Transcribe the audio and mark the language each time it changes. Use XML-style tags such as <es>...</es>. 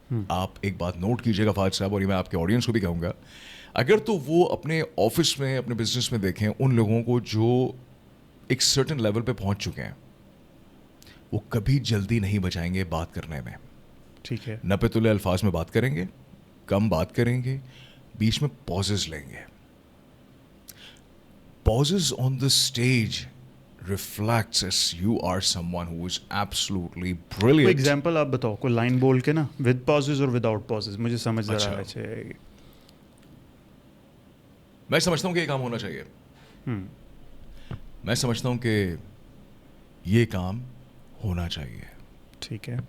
<ur>آپ ایک بات نوٹ کیجیے گا فاج صاحب, اور یہ میں آپ کے آڈینس کو بھی کہوں گا, اگر تو وہ اپنے آفس میں اپنے بزنس میں دیکھیں ان لوگوں کو جو ایک سرٹن لیول پہ پہنچ چکے ہیں, وہ کبھی جلدی نہیں بچائیں گے بات کرنے میں. ٹھیک ہے. نپے تلے الفاظ میں بات کریں گے, کم بات کریں گے, بیچ میں پازز لیں گے.</ur> <en>Pause on the stage reflects as you are someone who is absolutely brilliant.</en> <ur>کوئی ایگزامپل آپ بتاؤ, کوئی لائن بول کے نا, ود پازز اور وداؤٹ پازز, مجھے سمجھ ذرا اچھا. میں سمجھتا ہوں کہ یہ کام ہونا چاہیے. میں سمجھتا ہوں کہ یہ کام ہونا چاہیے. ٹھیک ہے.</ur>